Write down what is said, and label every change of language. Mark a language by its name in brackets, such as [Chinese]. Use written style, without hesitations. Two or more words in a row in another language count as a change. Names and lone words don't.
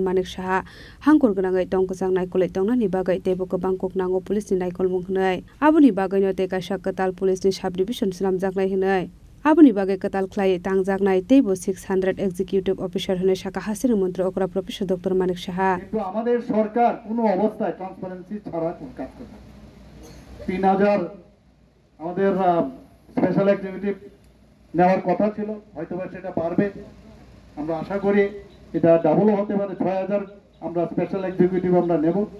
[Kok Borok] Manik Saha hangkor gnangai tongkjang naikolai tongnani bagai tebo kobang koknango police ni naikol munghnai aboni bagai no te kaisa katal police ni subdivision slamjaknai hinai aboni bagai katal khlai tangjaknai tebo 600 [English] executive officer [Kok Borok] hone saka hasini mantri okra professor Dr. Manik Saha [Bangla] কিন্তু আমাদের সরকার কোনো অবস্থায় ট্রান্সপারেন্সি ছাড়া কোন কাজ করে না 3000 আমাদের [English] special activity [Bangla] নেওয়ার কথা ছিল হয়তোবা সেটা পারবে আমরা আশা করি এটা ডাবল হতে পারে 6000 আমরা [English] special executive [Bangla] আমরা নেব